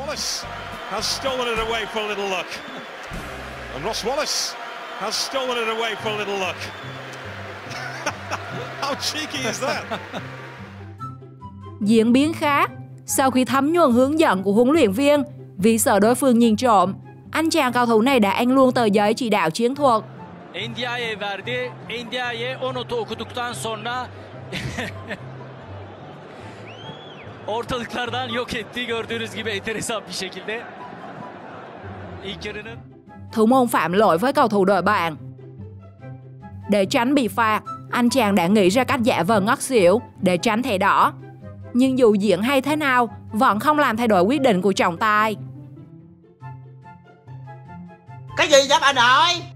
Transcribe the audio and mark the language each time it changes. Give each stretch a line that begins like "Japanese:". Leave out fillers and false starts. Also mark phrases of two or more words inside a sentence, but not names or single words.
Vietnamese: Diễn biến khác. Sau khi thấm nhuần hướng dẫn của huấn luyện viên, vì sợ đối phương nhìn trộm, anh chàng cầu thủ này đã ăn luôn tờ giấy chỉ đạo chiến thuật.
Turkish: Ndiaye verdi. Ndiaye o notu okuduktan sonra ortalıklardan yok etti. Gördüğünüz gibi enteresan bir şekilde. İlk yarının
Vietnamese: Thủ môn phạm lỗi với cầu thủ đội bạn. Để tránh bị phạt, anh chàng đã nghĩ ra cách giả vờ ngất xỉu để tránh thẻ đỏ. Nhưng dù diễn hay thế nào, vẫn không làm thay đổi quyết định của trọng tài. Cái gì vậy bà nội?